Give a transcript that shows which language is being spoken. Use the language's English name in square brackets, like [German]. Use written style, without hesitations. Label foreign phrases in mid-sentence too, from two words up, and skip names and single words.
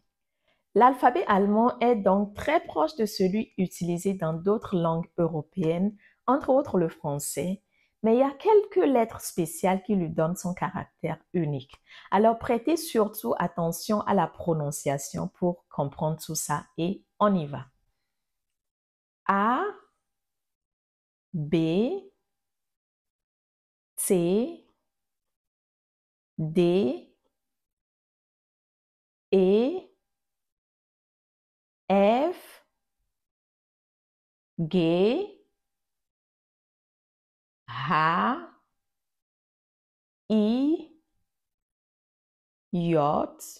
[French] L'alphabet allemand est donc très proche de celui utilisé dans d'autres langues européennes, entre autres le français, mais il y a quelques lettres spéciales qui lui donnent son caractère unique. Alors prêtez surtout attention à la prononciation pour comprendre tout ça et on y va. [German] A, B, C, D, E, F, G, H, I, J,